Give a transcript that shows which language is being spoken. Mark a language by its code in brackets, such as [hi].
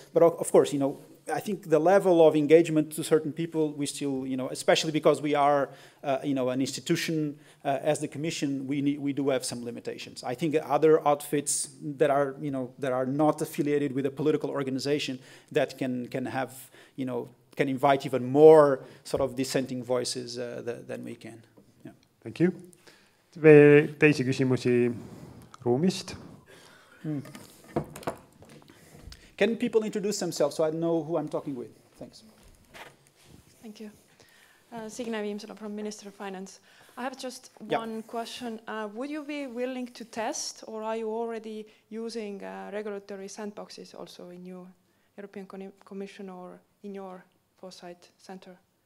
[en] But of course, I think the level of engagement to certain people, we still, especially because we are, an institution as the Commission, we do have some limitations. I think other outfits that are, that are not affiliated with a political organization that can have, can invite even more sort of dissenting voices than we can. Yeah. Thank you. [et] Veel teisi küsimusi ruumist? [en] Can people introduce themselves so I know who I'm talking with? Thanks. Thank you. Signe Viimsala from Ministry of Finance. I have just one question. Would you be willing to test, or are you already using regulatory sandboxes also in your European Commission or in your Foresight Center?